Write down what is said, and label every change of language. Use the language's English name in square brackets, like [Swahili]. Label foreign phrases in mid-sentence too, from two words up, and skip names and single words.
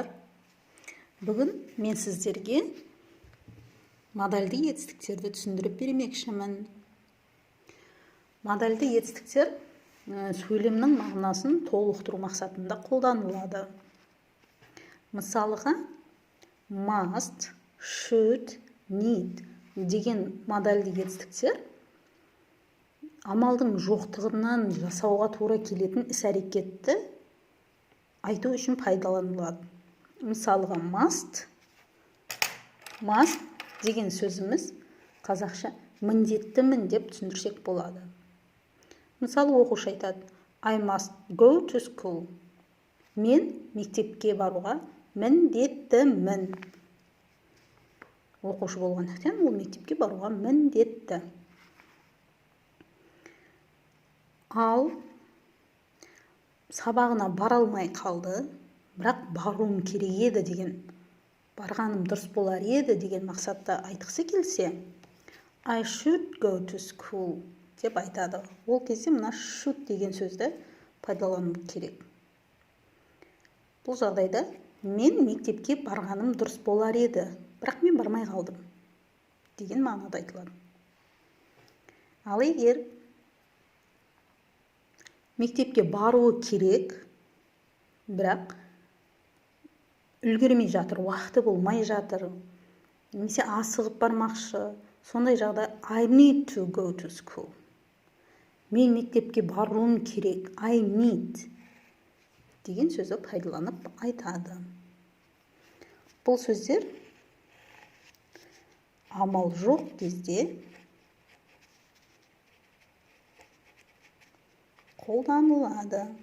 [Kazakh] Бүгін мен сіздерге модальді етістіктерді түсіндіріп бермекшімін. Модальді етістіктер сөйлемнің мағынасын толықтыру мақсатында қолданылады. Мысалыға, [English] must, should, need [Kazakh] деген модальді етістіктер амалдың жоқтығынан жасауға тура келетін іс-әрекетті айту үшін пайдаланылады. Мысалыға, must деген сөзіміз қазақша міндеттімін деп түсіндірсек болады. Мысалы, оқушы айтады, [English] I must go to school. [Kazakh] Мен мектепке баруға міндеттімін. Оқушы болғандықтан ол мектепке баруға міндетті. Ал сабағына бара алмай қалды, бірақ баруым керек еді деген, барғаным дұрыс болар еді деген мақсатта айтқысы келсе, [English] I should go to school [Kazakh] деп айтады. Ол кезде мына should деген сөзді пайдалану керек. Бұл жағдайда мен мектепке барғаным дұрыс болар еді, бірақ мен бармай қалдым деген мағынада айтылады. Ал егер мектепке баруы керек, бірақ үлгермей жатыр, уақыты болмай жатыр, немесе асығып бармақшы, сондай жағдай [English] I need to go to school. [Kazakh] Мен мектепке баруым керек, [English] I need [Kazakh] деген сөзді пайдаланып айтады. Бұл сөздер амал жоқ кезде қолданылады.